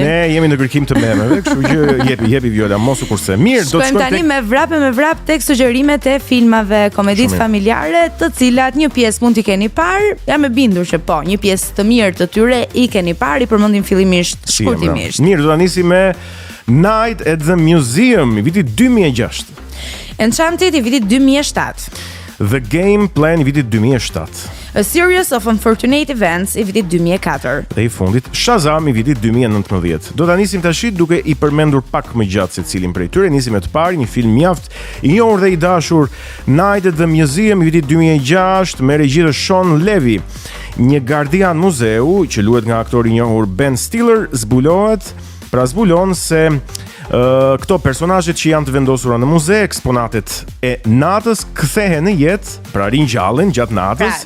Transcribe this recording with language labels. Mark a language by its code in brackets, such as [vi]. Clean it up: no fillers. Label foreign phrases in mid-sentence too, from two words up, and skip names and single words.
[sq] Ne jemi në kërkim të memeve, kështu që jepi Viola, mos u kurse. Mirë, do të shkojmë tani me vrap tek sugjerimet e filmave komeditë familjare, të cilat një pjesë mund t'i keni parë. Jam e bindur që po, një pjesë të mirë të tyre i keni parë, i përmendim fillimisht shkurtimisht. Mirë, do ta nisim me Night at the Museum i vitit 2006. Enchanted i vitit 2007. The Game Plan i vitit 2007. A Series of Unfortunate Events i vitit 2004. Dhe i fundit Shazam i vitit 2019. Do ta nisim tash duke i përmendur pak më gjatë secilin prej tyre. Nisim me të parë, një film mjaft i njohur dhe i dashur, Night at the Museum i vitit 2006 me regji të Sean Levy. Një gardian muzeu që luhet nga aktori i njohur Ben Stiller zbulon se këto personazhet që janë të vendosura në muze, eksponatet e natës, kthehen në jetë, pra ringjallen gjatë natës.